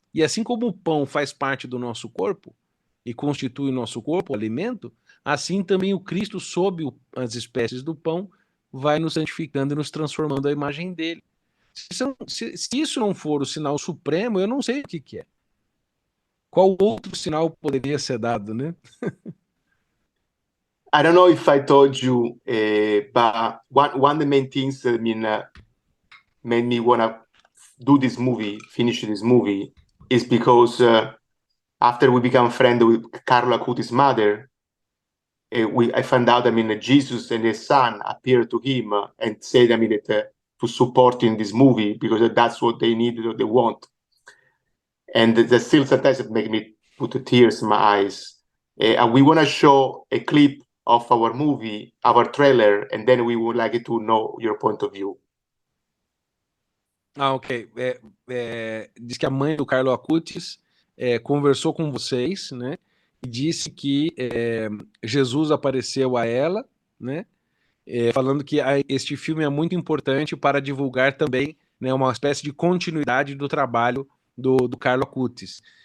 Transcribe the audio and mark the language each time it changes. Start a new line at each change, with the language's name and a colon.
Portuguese: E assim como o pão faz parte do nosso corpo e constitui o nosso corpo, o alimento, assim também o Cristo, sob as espécies do pão, vai nos santificando e nos transformando à imagem dele. Se isso não for o sinal supremo, eu não sei o que é. Qual outro sinal poderia ser dado, né?
English: I don't know if I told you, but one of the main things that made me want to do this movie, finish this movie, is because after we become friends with Carlo Acuti's mother, I found out, Jesus and his son appeared to him and said, that to support in this movie because that's what they need, what they want. And the still sometimes it make me put the tears in my eyes. And we want to show a clip of our movie, our trailer, and then we would like to know your point of view. Ah, ok.
Portuguese: Diz que a mãe do Carlo Acutis conversou com vocês, né? E disse que Jesus apareceu a ela, né? Falando que este filme é muito importante para divulgar também, né, uma espécie de continuidade do trabalho do Carlo Acutis.